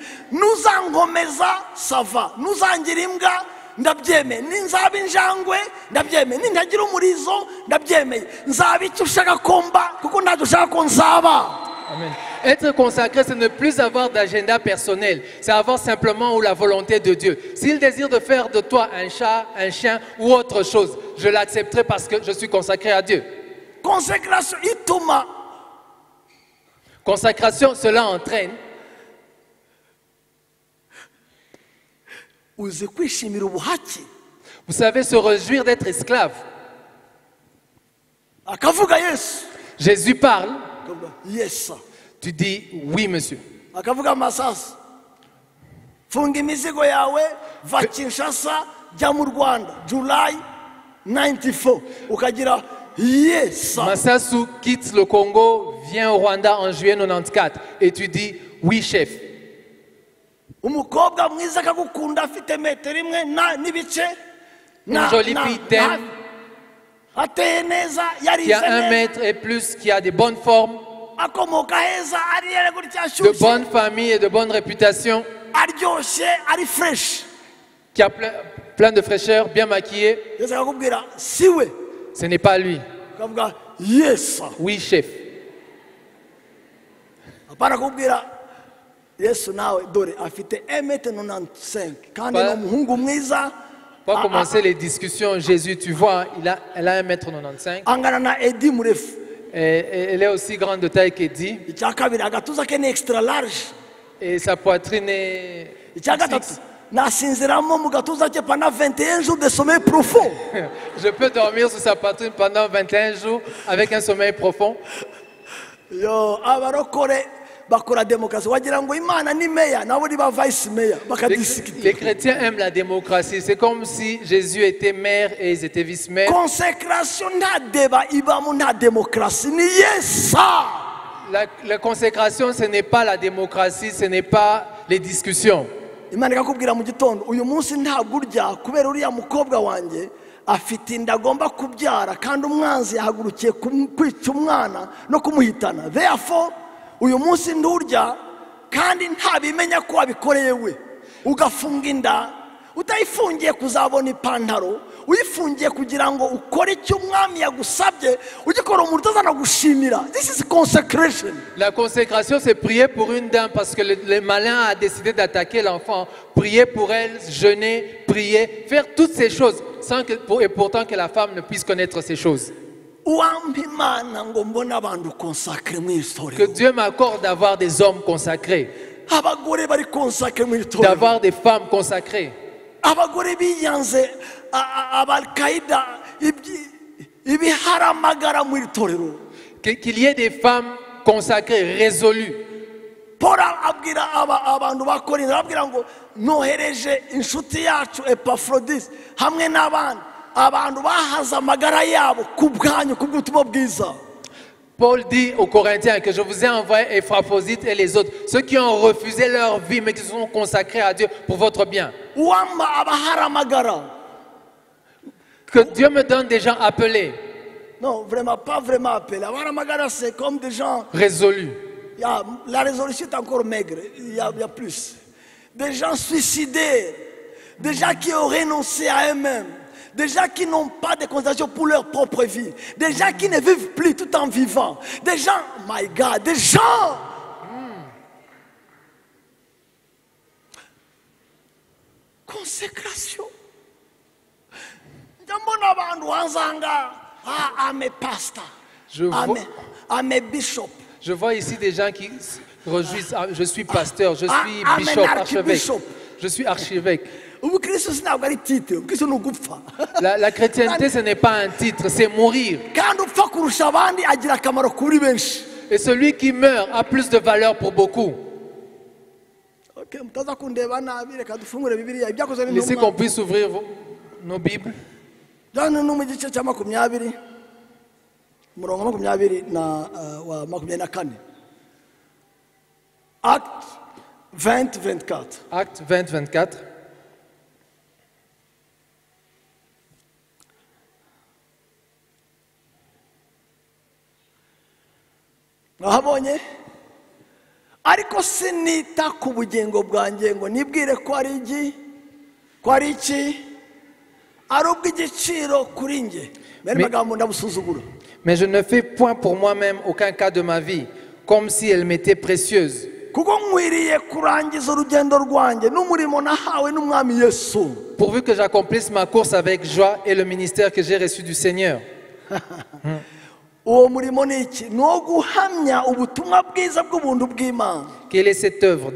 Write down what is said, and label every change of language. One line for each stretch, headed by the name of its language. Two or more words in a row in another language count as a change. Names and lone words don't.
Kinyarwanda: Nuzankomeza sava, nuzangira imbwa ndabyemeye, ninzaba injangwe ndabyemeye, nintagira umurizo ndabyemeye, nzaba icyo ushaka komba kuko ntacyo ushaka ko nzaba. Amen.
French: Être consacré, c'est ne plus avoir d'agenda personnel. C'est avoir simplement la volonté de Dieu. S'il désire de faire de toi un chat, un chien ou autre chose, je l'accepterai parce que je suis consacré à Dieu.
Kinyarwanda: Consécration ituma.
French: Consacration, cela entraîne. Vous savez, se réjouir d'être esclave. Jésus parle. Yes. Tu dis oui, monsieur.
Kinyarwanda: Akavuga Masasa. Funga imizigo yawe va Kinshasa jya mu Rwanda July 94 ukagira yes.
French: Massasu quitte le Congo, vient au Rwanda en juillet 94 et tu dis oui chef.
Kinyarwanda: umukobwa mwiza akagukunda afite metero imwe n'ibice
French: Une jolie fille t'aime,
Kinyarwanda: ateye neza
French: qui a
Kinyarwanda: yarize 1 neza
French: mètre et plus, qui a de bonnes formes,
Kinyarwanda: akomoka heza ariyere gutya
French: de
Kinyarwanda: ashyushye
French: bonne famille et de bonne réputation,
Kinyarwanda: aryoshye ari fresh
French: qui a plein de fraîcheur, bien maquillé.
Kinyarwanda: yesu akakubwira siwe
French: Ce n'est pas lui.
Kinyarwanda: ukavuga yes
French: Oui chef.
Kinyarwanda: apana kukubwira yesu nawe dore afite 1,95 kandi
French: Pas-
Kinyarwanda: ni umuhungu mwiza
French: Pour commencer les discussions, Jésus, tu vois, elle a 1,95 m.
Kinyarwanda: angana na edi murefu
French: Elle est aussi grande de taille qu'Eddie.
Kinyarwanda: icya kabiri agatuza ke ni
English: extra large
French: Et sa poitrine est
Kinyarwanda: icya gatatu nasinziramo mu gatuza ke
French: pendant 21 jours de sommeil profond Je peux dormir sur sa poitrine pendant 21 jours avec un sommeil profond.
Kinyarwanda: yo abarokore bakora demokarasi wagira ngo imana ni meya nabo ni ba vice meya
French: Les
Kinyarwanda: bakadisikita
French: chrétiens aiment la démocratie. C'est comme si Jésus était maire et ils étaient vice-maires.
Kinyarwanda: consécration nta deba ibamo nta demokarasi ni yesa
French: La consécration, ce n'est pas la démocratie, ce n'est pas les discussions.
Kinyarwanda: imana ikakubwira mu gitondo uyu munsi ntabwo urya kubera uriya mukobwa wanjye afite inda agomba kubyara kandi umwanzi yahagurukiye kwica umwana no kumuhitana therefore uyu munsi ndurya kandi ntabimenya ko wabikoreye we ugafunga inda utayifungiye kuzabona ipantaro uyifungiye kugira ngo ukore icyo umwami yagusabye ugikora umuntu utazanagushimira.
English: This is consecration.
French: La consécration, c'est prier pour une dame parce que le malin a décidé d'attaquer l'enfant. Prier pour elle, jeûner, prier, faire toutes ces choses sans que, et pourtant que la femme ne puisse connaître ces choses. Que Dieu m'accorde d'avoir des hommes consacrés, d'avoir des femmes consacrées. Qu'il y ait des femmes consacrées, résolues.
Kinyarwanda: Paul abwira abantu ba Korinto abwira ngo nohereje inshuti yacu Epafrodis hamwe n'abandi abantu bahaza amagara yabo ku bwanyu ku bw'ubutumwa bwiza.
French: Paul dit aux Corinthiens que je vous ai envoyé Épaphrodite et les autres, ceux qui ont refusé leur vie mais qui se sont consacrés à Dieu pour votre bien. Que Dieu me donne des gens appelés. Non, vraiment, pas vraiment appelés. C'est comme des gens résolus. La résolution est encore maigre, il y a plus. Des gens suicidaires, des gens qui ont renoncé à eux-mêmes. Des gens qui n'ont pas de considération pour leur propre vie. Des gens qui ne vivent plus tout en vivant. Des gens,
English: my God,
French: des gens. Consécration.
English: I'm a pastor. I'm a bishop.
French: Je vois ici des gens qui réjouissent. Je suis pasteur, je suis bishop, archevêque. Je suis archevêque. La chrétienté, ce n'est pas un titre, c'est mourir. Et celui qui meurt a plus de valeur pour beaucoup. Laissez qu'on puisse ouvrir nos Bibles. Acte 20-24. Acte 20-24.
Kinyarwanda: Nahabonye ariko sinita ku bugingo bwanjye ngo nibwire ko ari iki ko ari iki ari ubw'igiciro kuri nge bene magambo ndabusuzugura.
French: Mais je ne fais point pour moi-même aucun cas de ma vie comme si elle m'était précieuse. Pourvu que j'accomplisse ma course avec joie et le ministère que j'ai reçu du Seigneur. Quelle est cette œuvre?